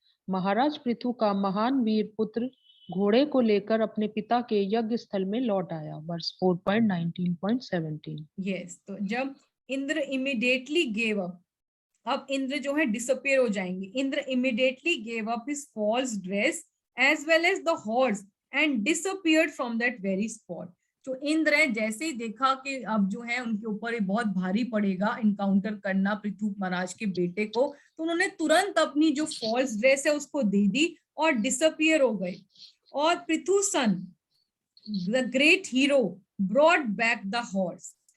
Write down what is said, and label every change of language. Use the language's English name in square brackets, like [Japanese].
[Hindi] महाराज पृथु का महान वीर पुत्र घोड़े को लेकर अपने पिता के यज्ञ स्थल में लौट आया। वर्स 4.19.17। यस, तो जब इंद्र इमीडिएटली गेव अप, अब इंद्र जो है डिसअपियर हो जाएंगे। [English] Indra immediately gave up his false dress as well as the horse and disappeared from that very spot. [Hindi] तो इंद्र है, जैसे ही देखा कि अब जो है उनके ऊपर ये बहुत भारी पड़ेगा इनकाउंटर करना पृथु महाराज के बेटे को, तो उन्होंने तुरंत अपनी जो फॉल्स ड्रेस है उसको दे दी और डिसअपियर हो गए. [English] और Prithu son the great hero brought back the horse.